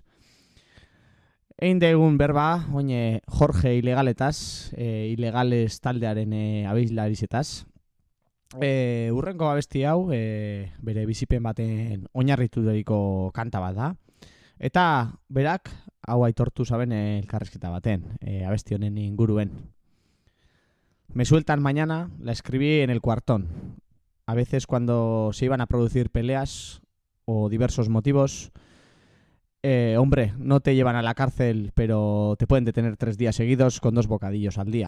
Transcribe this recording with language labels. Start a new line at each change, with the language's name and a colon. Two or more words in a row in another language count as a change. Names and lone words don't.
Basque: Egin degun berba, oin Jorge Ilegaletaz, Ilegales taldearen abislarizetaz. Urrengo abesti hau, bere bizipen baten oinarrituriko kanta bat da. Eta berak, hau aitortu zaben elkarrizketa baten, abesti honen inguruen.
Spanish: Me sueltan mañana, la escribí en el cuartón. A veces cuando se iban a producir peleas o diversos motivos, hombre, no te llevan a la cárcel, pero te pueden detener 3 días seguidos con 2 bocadillos al día.